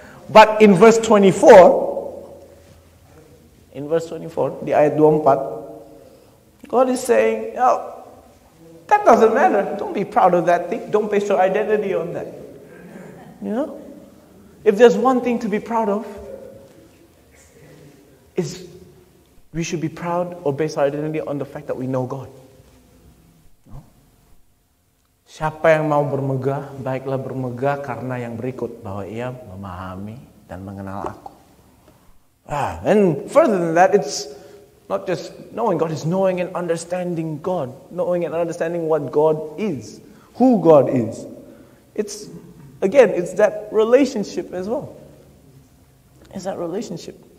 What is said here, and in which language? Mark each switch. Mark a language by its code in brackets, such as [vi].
[en] But in verse 24, [id] di ayat 24, [en] God is saying, oh, that doesn't matter. Don't be proud of that thing. Don't base your identity on that. You know? If there's one thing to be proud of, is we should be proud or base our identity on the fact that we know God. [id] Siapa yang mau bermegah, baiklah bermegah karena yang berikut, bahwa ia memahami dan mengenal aku. [en] And further than that, it's not just knowing God, it's knowing and understanding God. Knowing and understanding what God is, who God is. It's that relationship as well. It's that relationship.